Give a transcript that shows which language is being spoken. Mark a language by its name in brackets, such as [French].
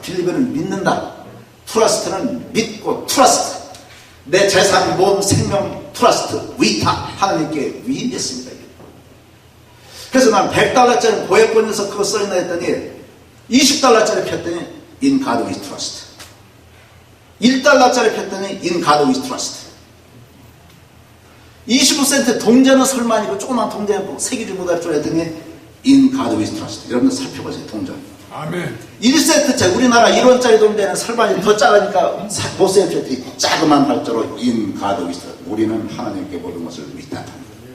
[Korean] 빌리브는 믿는다. 트러스트는 믿고 트러스트. 내 재산, 몸, 생명, 트러스트, 위타. 하나님께 위임했습니다. 그래서 난 $100짜리 고액권에서 그거 써있나 했더니 $20짜리 폈더니 [English] In God we trust. [Korean] $1짜리 폈더니 [English] In God we trust. [Korean] 25센트 동전은 설마 아니고 조그만 동전 새기지 못할 줄 알았더니 [English] In God we trust. [Korean] 여러분들 살펴보세요. 동전. 아멘. 1센트짜리 우리나라 1원짜리 동전은 설마 더 작으니까 못 세웠더니 자그만 발자로 [English] In God we trust. [Korean] 우리는 하나님께 모든 것을 위탁합니다.